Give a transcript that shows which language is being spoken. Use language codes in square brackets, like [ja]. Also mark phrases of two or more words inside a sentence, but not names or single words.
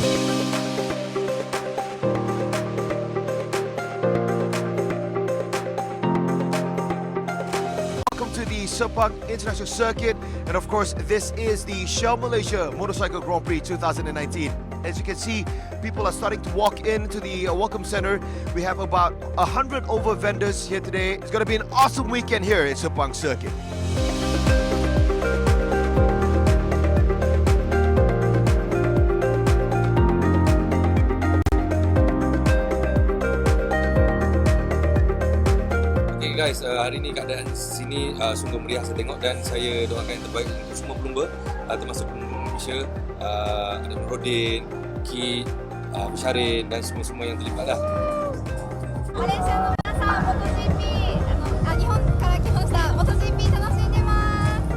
[en] Sepang International Circuit, and of course this is the Shell Malaysia Motorcycle Grand Prix 2019. As you can see, people are starting to walk into the welcome center. We have about 100 over vendors here today. It's going to be an awesome weekend here at Sepang Circuit. [ms] Guys, hari ni keadaan sini sungguh meriah saya tengok, dan saya doakan yang terbaik untuk semua pelumba, termasuk pelumba Malaysia, ada Nordin, Ki, Syarin dan semua-semua yang terlibat lah. [ja] Malaysia の皆さん、MotoGP、日本から来ました。MotoGP 楽しんでます。